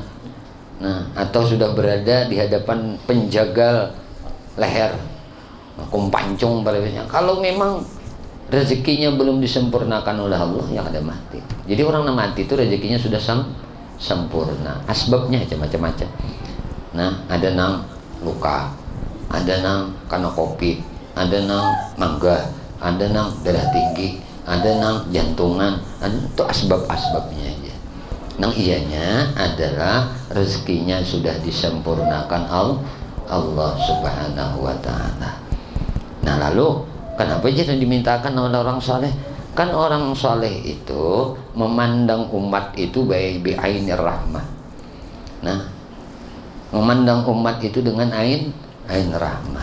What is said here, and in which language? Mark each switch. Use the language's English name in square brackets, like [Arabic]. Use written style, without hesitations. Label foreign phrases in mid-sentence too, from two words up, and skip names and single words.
[Indonesian] Nah, atau sudah berada di hadapan penjagal leher, kumpancung pada biasanya. Kalau memang rezekinya belum disempurnakan oleh Allah, yang ada mati. Jadi orang yang mati itu rezekinya sudah sempurna. Asbabnya macam-macam. Nah, ada nang luka, ada nang karena covid, ada nang mangga, ada nang darah tinggi, ada nang jantungan, ada itu asbab-asbabnya aja. Nang iyanya adalah rezekinya sudah disempurnakan Allah [Arabic] Subhanahu wa ta'ala. [Indonesian] Nah lalu kenapa jadi dimintakan oleh orang saleh? Kan orang saleh itu memandang umat itu baik [Arabic] bi'ainir rahmah. [Indonesian] Nah memandang umat itu dengan [Arabic] ain rahmah.